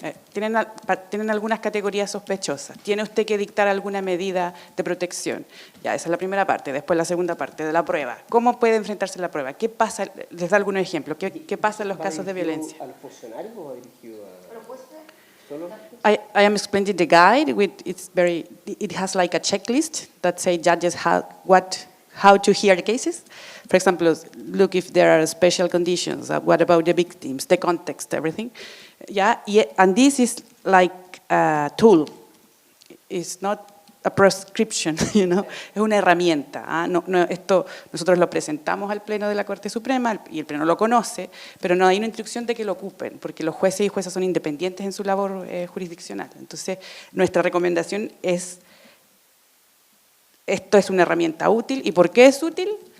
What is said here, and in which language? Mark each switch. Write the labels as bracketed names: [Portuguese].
[Spanish] Tienen algunas categorías sospechosas. ¿Tiene usted que dictar alguna medida de protección? Ya, esa es la primera parte. Después la segunda parte, de la prueba. ¿Cómo puede enfrentarse a la prueba? ¿Qué pasa? Les da algunos ejemplos. ¿Qué pasa en los casos de violencia? ¿Al funcionario o dirigido [English] I am explaining the guide. It has like a checklist that say judges how to hear the cases. For example, look if there are special conditions. What about the victims, the context, everything. Yeah, and this is like a tool. It's not a prescription, you know. [Spanish] Es una herramienta. Esto nosotros lo presentamos al Pleno de la Corte Suprema y el Pleno lo conoce, pero no hay una instrucción de que lo ocupen, porque los jueces y juezas son independientes en su labor jurisdiccional. Entonces, nuestra recomendación es, esto es una herramienta útil. ¿Y por qué es útil?